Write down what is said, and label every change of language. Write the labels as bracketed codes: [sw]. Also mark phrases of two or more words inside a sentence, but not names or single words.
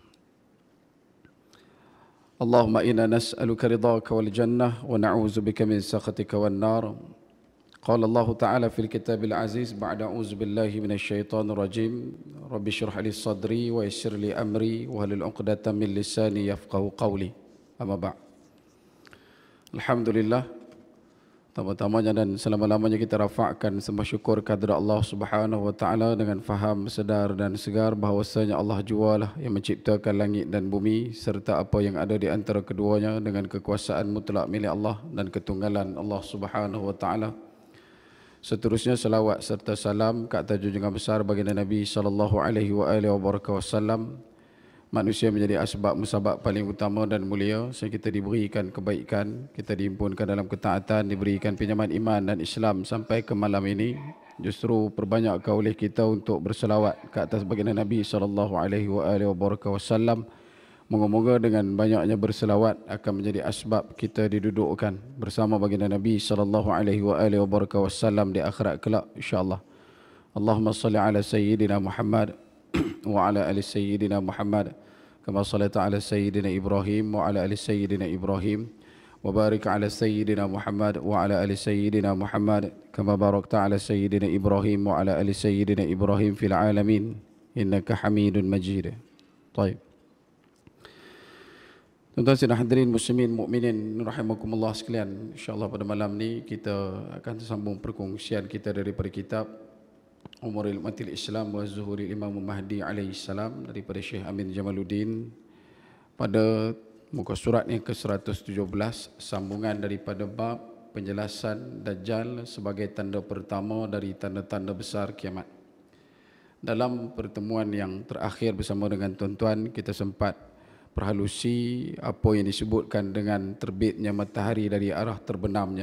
[ar] اللهم إنا نسألك رضاك والجنة ونعوذ بك من سخطك والنار. قال الله تعالى في الكتاب العزيز بعد أعوذ بالله من الشيطان الرجيم رب اشرح لي صدري ويسر لي أمري واحلل عقدة من لساني يفقهوا قولي. أما بعد. Alhamdulillah, [ms] pertama-tamanya dan selama-lamanya kita rafa'kan sembah syukur kehadirat Allah [ar] سبحانه وتعالى [ms] dengan faham, sedar dan segar bahawasanya Allah jualah yang menciptakan langit dan bumi serta apa yang ada di antara keduanya dengan kekuasaan mutlak milik Allah dan ketunggalan Allah Subhanahu wa taala. Seterusnya salawat serta salam ke atas junjungan besar baginda Nabi [ar] صلى الله عليه وسلم, [ms] manusia menjadi asbab musabab paling utama dan mulia sehingga kita diberikan kebaikan, kita dihimpunkan dalam ketaatan, diberikan pinjaman iman dan Islam sampai ke malam ini. Justru perbanyakkan oleh kita untuk berselawat ke atas baginda Nabi [ar] صلى الله عليه وسلم. [ms] Moga-moga dengan banyaknya berselawat akan menjadi asbab kita didudukkan bersama baginda Nabi [ar] صلى الله عليه وسلم [ms] di akhirat kelak insya-Allah. [ar] اللهم صل على سيدنا محمد وعلى آل سيدنا محمد كما صليت على سيدنا إبراهيم وعلى آل سيدنا إبراهيم وبارك على سيدنا محمد وعلى آل سيدنا محمد كما باركت على سيدنا إبراهيم وعلى آل سيدنا إبراهيم في العالمين إنك حميد مجيد. [ms] Baik. Tuan-tuan dan hadirin [ar] مسلمين مؤمنين رحمكم الله [ms] sekalian, insyaallah pada malam ni kita akan sambung perkongsian kita daripada kitab Umuril Umatil Islam wa Zuhuril Imam Mahdi [ar] عليه السلام [ms] daripada Syekh Amin Jamaluddin pada muka surat yang ke-117, sambungan daripada bab penjelasan Dajjal sebagai tanda pertama dari tanda-tanda besar kiamat. Dalam pertemuan yang terakhir bersama dengan tuan-tuan, kita sempat perhalusi apa yang disebutkan dengan terbitnya matahari dari arah terbenamnya.